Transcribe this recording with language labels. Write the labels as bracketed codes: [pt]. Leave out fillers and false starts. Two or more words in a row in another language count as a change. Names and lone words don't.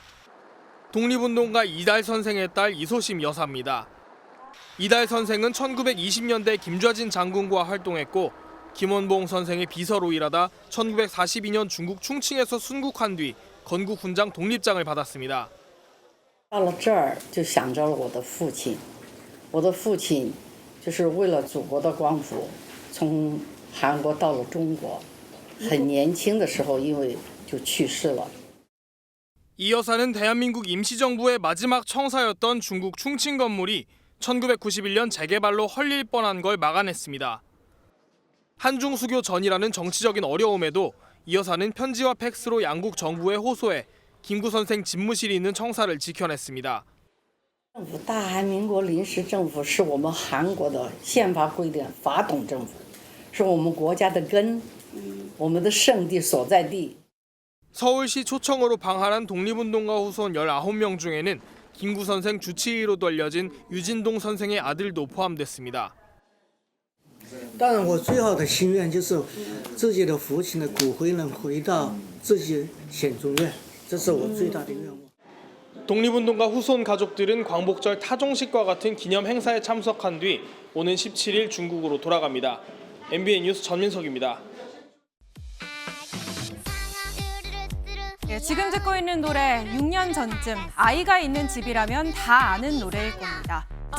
[ko] 독립운동가 이달 선생의 딸 이소심 여사입니다. 이달 선생은 1920년대 김좌진 장군과 활동했고 김원봉 선생의 비서로 일하다 1942년 중국 충칭에서 순국한 뒤 건국 훈장 독립장을 받았습니다. [zh] 到了这儿就想着了我的父亲，我的父亲就是为了祖国的光复，从韩国到了中国，很年轻的时候因为就去世了。 [ko] 이 여사는 대한민국 임시정부의 마지막 청사였던 중국 충칭 건물이 1991년 재개발로 헐릴 뻔한 걸 막아냈습니다. 한중 수교 전이라는 정치적인 어려움에도 이 여사는 편지와 팩스로 양국 정부에 호소해 김구 선생 집무실이 있는 청사를 지켜냈습니다. [zh] 大韩民国临时政府是我们韩国的宪法规定法统政府，是我们国家的根，我们的圣地所在地。 [ko] 서울시 초청으로 방한한 독립운동가 후손 19명 중에는 김구 선생 주치의로도 알려진 유진동 선생의 아들도 포함됐습니다. [zh] 当然，我最好的心愿就是自己的父亲的骨灰能回到自己显宗院，这是我最大的愿望。 [ko] 독립운동가 후손 가족들은 광복절 타종식과 같은 기념 행사에 참석한 뒤 오는 17일 중국으로 돌아갑니다. MBN 뉴스 전민석입니다. 지금 듣고 있는 노래 6년 전쯤 아이가 있는 집이라면 다 아는 노래일 겁니다.